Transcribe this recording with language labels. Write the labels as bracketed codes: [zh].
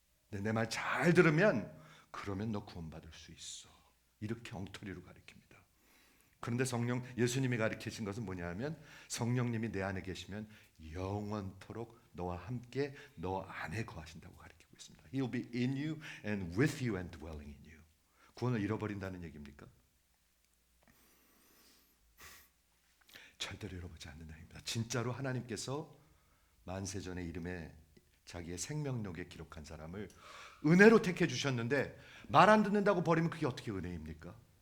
[ko] 내 말 잘 들으면 그러면 너 구원받을 수 있어. 이렇게 엉터리로 가르칩니다. 그런데 예수님이 가르치신 것은 뭐냐면 성령님이 내 안에 계시면 영원토록 너와 함께 너 안에 거하신다고 가르치고 있습니다. [en] He'll be in you and with you and dwelling in you. [ko] 구원을 잃어버린다는 얘기입니까? 절대로 잃어버리지 않는다는 얘기입니다. 진짜로 하나님께서 만세전의 이름에 자기의 생명록에 기록한 사람을 은혜로 택해 주셨는데 말 안 듣는다고 버리면 그게 어떻게 은혜입니까?